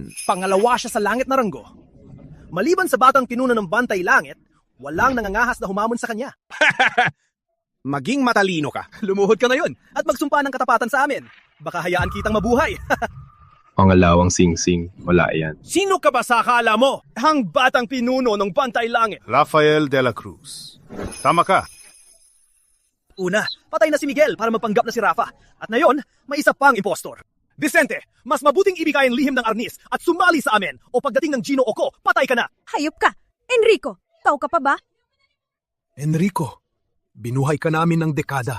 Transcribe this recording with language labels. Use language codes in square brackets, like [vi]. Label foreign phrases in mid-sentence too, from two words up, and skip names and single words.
[tl] Pangalawa siya sa langit na ranggo. Maliban sa batang pinuno ng Bantay Langit, walang nangangahas na humamon sa kanya. Maging matalino ka. Lumuhod ka ngayon at magsumpa ng katapatan sa amin. Baka hayaan kitang mabuhay. Pangalawang singsing, wala yan. Sino ka ba sa akala mo? Ang batang pinuno ng Bantay Langit. Rafael de la Cruz. Tama ka. Una, patay na si Miguel para magpanggap na si Rafa. At ngayon, may isa pang impostor. Vicente, mas mabuting ibigay ang lihim ng arnis at sumali sa amin o pagdating ng Gino Oco, patay ka na. Hayop ka! Enrico, tao ka pa ba? Enrico, binuhay ka namin ng dekada.